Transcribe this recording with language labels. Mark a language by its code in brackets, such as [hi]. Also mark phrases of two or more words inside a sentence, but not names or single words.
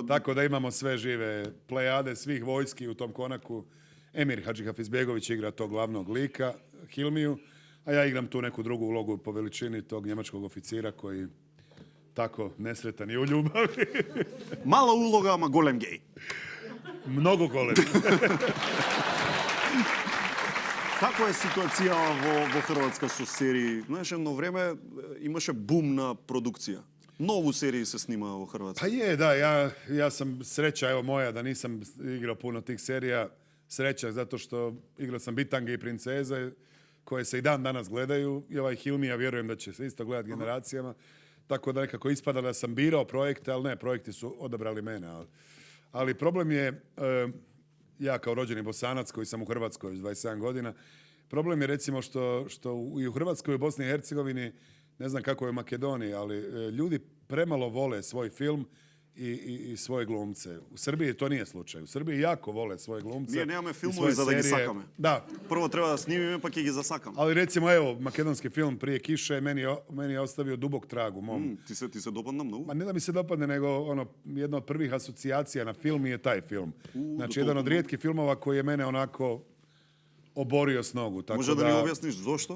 [bs] Tako da imamo sve žive plejade svih vojski u tom konaku. Emir Hadžihafizbegović igra tog glavnog lika, Hilmiju, a ja igram tu neku drugu ulogu po veličini tog njemačkog oficira koji tako nesretan je u ljubavi. Mala uloga, ma golem gej. Mnogo golem. [mk] Каква е ситуација во Хрватска со серии? Знаеш, едно време имаше бум на продукција. [bs] Mnogo seriji se snima u Hrvatskoj. Pa je, da, ja sam sreća, evo moja, da nisam igrao puno tih serija. Sreća, zato što igrao sam Bitange i Princeze, koje se i dan danas gledaju. I ovaj Hilmija, vjerujem da će se isto gledati generacijama. Tako da nekako ispada da sam birao projekte, ali ne, projekti su odabrali mene. Ali problem je, ja kao rođeni Bosanac koji sam u Hrvatskoj 27 godina, problem je recimo što i u Hrvatskoj i u Bosni i Hercegovini, ne znam kako je u Makedoniji, ali ljudi premalo vole svoj film i svoje glumce. U Srbiji to nije slučaj. U Srbiji jako vole svoje glumce. [mk] Ние немаме филмови за да ги сакаме. [bs] Da. [mk] Прво треба да снимиме, па ќе ги засакаме. [bs] Ali recimo, evo, makedonski film Prije kiše meni je ostavio dubok trag u mom. [mk] Ти се допадна много? [bs] Ma ne da mi se dopadne, nego jedna od prvih asocijacija na film je taj film. Znači, jedan od rijetkih filmova koji je mene onako oborio s nogu. Tako Može da mi objasniš zašto?